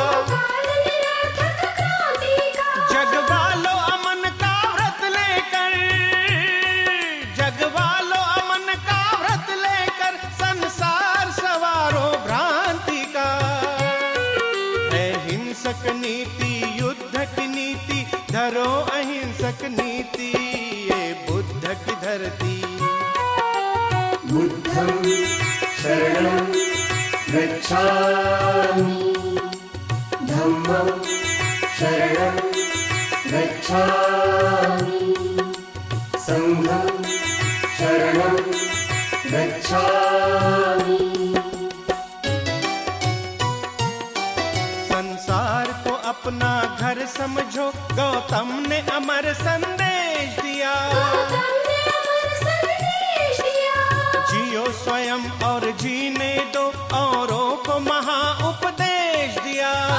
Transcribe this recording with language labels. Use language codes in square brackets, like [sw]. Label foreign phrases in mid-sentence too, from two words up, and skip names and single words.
[hi] जग वालों अमन का व्रत लेकर, जग वालों अमन का व्रत लेकर, संसार सवारों भ्रांति का। अहिंसक नीति युद्ध की नीति, धरो अहिंसक नीति। ये बुद्ध की धरती। [pi] बुद्धं शरणं गच्छामि, धम्मं शरणं गच्छामि, संघं शरणं गच्छामि। [hi] संसार को अपना घर समझो, गौतम ने अमर संदेश दिया। जियो स्वयं और जीने दो, औरों को महा उपदेश दिया।